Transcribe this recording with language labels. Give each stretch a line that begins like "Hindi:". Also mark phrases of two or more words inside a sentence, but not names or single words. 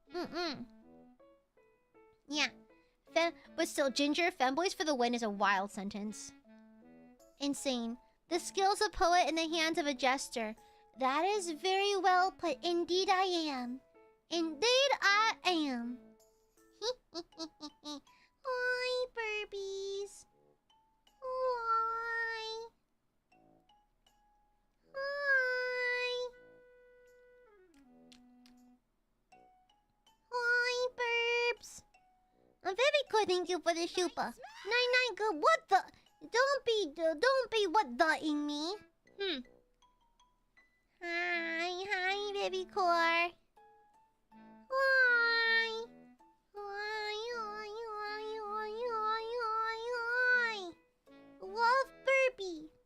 English: Yeah. But still, Ginger, femboys for the win is a wild sentence. Insane. The skills of poet in the hands of a jester. That is very well put. Indeed I am. Indeed I am. Hi, burbies. Hi. Hi. Hi, burbs. I'm very good, thank you for the super. 99 good. What the? Don't be what the-ing me. Hi, baby core. Hi. Love burpee.